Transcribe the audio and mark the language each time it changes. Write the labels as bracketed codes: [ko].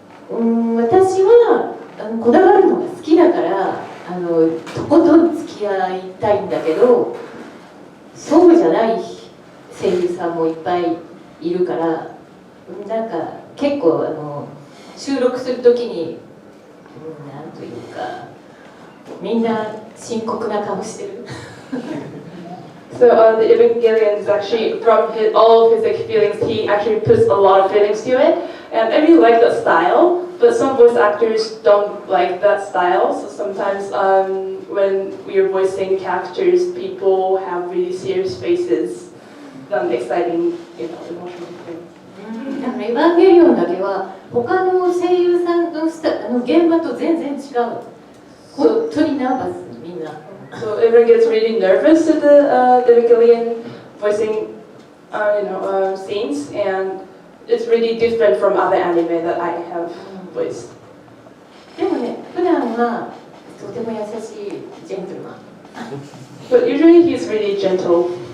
[ja] 私はこだわるのが好きだからとことん付き合いたいんだけどそうじゃない声優さんもいっぱいいるからなんか結構収録するときになんというかみんな深刻な顔してる [en] So the Evangelion is actually from all of his feelings. He actually puts a lot of feelings to it, and I really like that style. But some voice actors don't like that style. So sometimes when we are voicing characters, people have really serious faces than exciting, emotional things. [ja] エヴァンゲリオンだけは他の声優さんの現場と全然違う。本当にナーバスみんな。 [en] So everyone gets really nervous at the Evangelion voicing, scenes, and it's really different from other anime that I have voiced. [ja] でもね、普段はとても優しいジェントルマン。 [en] But usually he's really gentle.